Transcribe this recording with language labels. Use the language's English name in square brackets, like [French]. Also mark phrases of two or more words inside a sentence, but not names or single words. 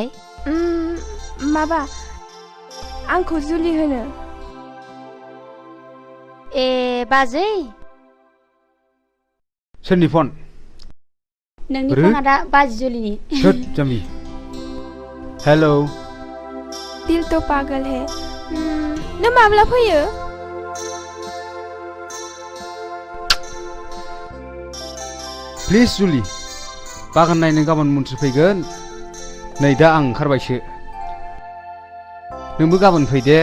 [Bodo] माबा आंखौ जुलि होनो ए बाजै सोरनि फन नोंनि फन आदा बाजै जुलिनि सोद जामि हेलौ दिल तो पागल है नों माब्ला फैयो प्लिज जुलि बागान नायनो गाबोन मन्थ्रि फैगोन नै दा आं ओंखारबायसो नोंबो गाबोन फै दे